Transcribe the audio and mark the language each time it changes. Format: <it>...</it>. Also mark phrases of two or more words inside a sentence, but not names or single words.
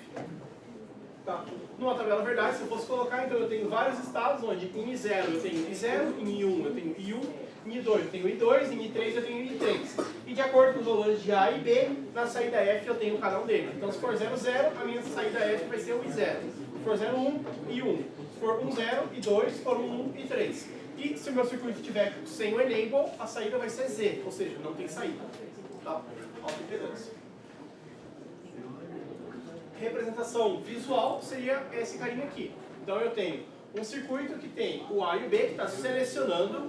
<pt>Tá? Numa tabela verdade, se eu fosse colocar, então eu tenho vários estados onde em I0 eu tenho I0, em I1 eu tenho I1, em I2 eu tenho I2, em I3 eu tenho I3. E de acordo com os valores de A e B, na saída F eu tenho cada um deles. Então se for 0, 0, a minha saída F vai ser o I0. Se for 0, 1, I1. Se for 1, 0, I2. Se for 1, 1, I3. E se o meu circuito estiver sem o enable, a saída vai ser Z, ou seja, não tem saída. Tá? Alta impedância. Representação visual seria esse carinha aqui. Então eu tenho um circuito que tem o A e o B que está selecionando.</pt>